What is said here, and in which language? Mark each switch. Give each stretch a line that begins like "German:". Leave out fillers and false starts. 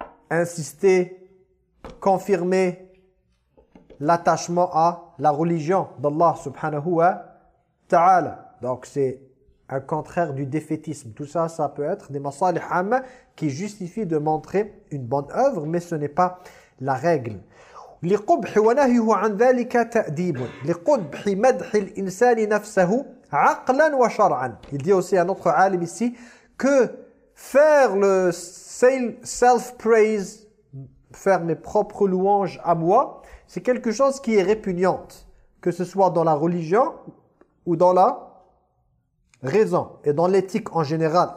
French: insister, confirmer l'attachement à la religion d'Allah subhanahu wa ta'ala. Donc c'est un contraire du défaitisme. Tout ça, ça peut être des masalih amma qui justifient de montrer une bonne œuvre, mais ce n'est pas la règle.
Arabic: لقبح ونهيه عن ذلك تأديب لقبح مدح الإنسان نفسه عقلا وشرعا.
French: Il dit aussi à notre alim ici que faire le self-praise, faire mes propres louanges à moi, c'est quelque chose qui est répugnante, que ce soit dans la religion ou dans la raison et dans l'éthique en général.